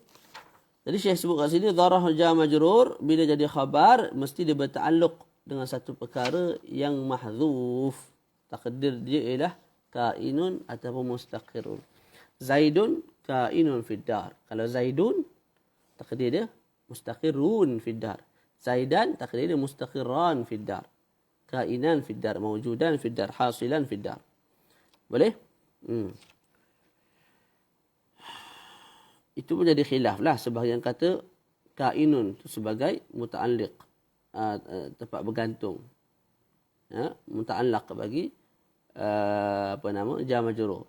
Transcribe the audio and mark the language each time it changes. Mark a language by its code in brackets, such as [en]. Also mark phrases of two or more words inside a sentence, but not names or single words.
[ms] Jadi Syekh sebut kat sini, dharah [ar] جار مجرور, [ms] bila jadi khabar, mesti dia berta'alluq dengan satu perkara yang mahzuf. Takdir dia ialah kainun ataupun mustaqirun. [ar] زيد كائن في الدار. [ms] Kalau Zaidun, takdir dia [ar] مستقر في الدار. [ms] Zaidan, takdir dia [ar] مستقرا في الدار. كائنا في الدار، موجودا في الدار، حاصلا في الدار. [ms] Boleh? Itu pun jadi khilaf lah. Sebahagian kata kainun itu sebagai muta'alliq, tempat bergantung. Muta'allaq bagi [ar] جار مجرور.